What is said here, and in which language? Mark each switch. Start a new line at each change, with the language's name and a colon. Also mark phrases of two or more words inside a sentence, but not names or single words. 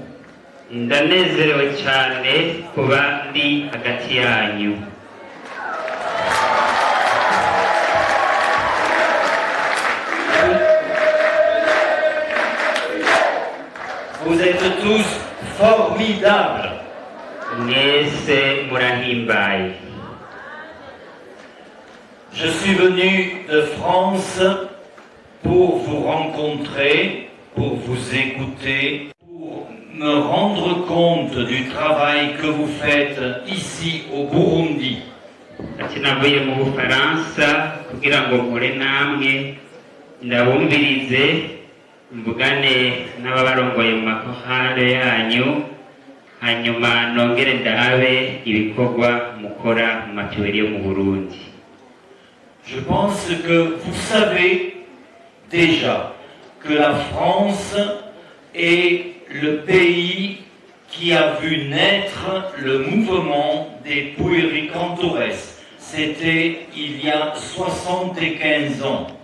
Rundi: Ndanezerewe cyane kuba ndi hagati yanyu.
French: Vous êtes tous formidables.
Rundi: Mwese murahimbaye.
French: Je suis venu de France pour vous rencontrer, pour vous écouter, pour me rendre compte du travail que vous faites ici au Burundi.
Rundi: Ati navuye mu Bufaransa kugira ngo mpure namwe ndabumvirize mvugane n'ababarongoye mu makorale yanyu hanyuma nongere ndabe ibikorwa mukora mu matuweri yo mu Burundi.
French: Je pense que vous savez déjà que la France est le pays qui a vu naître le mouvement des Pueri Cantores. C'était il y a 75 ans.